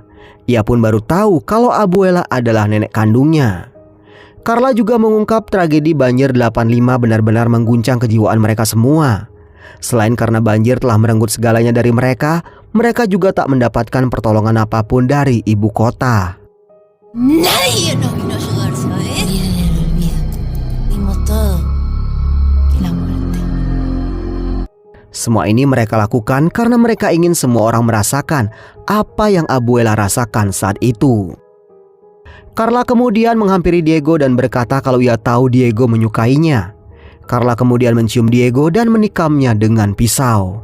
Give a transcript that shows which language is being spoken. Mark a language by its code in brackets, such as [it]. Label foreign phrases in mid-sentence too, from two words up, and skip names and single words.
[id] Ia pun baru tahu kalau Abuela adalah nenek kandungnya. Carla juga mengungkap tragedi banjir 85 benar-benar mengguncang kejiwaan mereka semua. Selain karena banjir telah merenggut segalanya dari mereka, mereka juga tak mendapatkan pertolongan apapun dari ibu kota. [es] Nadie nos vino a ayudar, ¿sabes? Dimos todo. Que la muerte. [id] Semua ini mereka lakukan karena mereka ingin semua orang merasakan apa yang Abuela rasakan saat itu. Carla kemudian menghampiri Diego dan berkata kalau ia tahu Diego menyukainya. Carla kemudian mencium Diego dan menikamnya dengan pisau.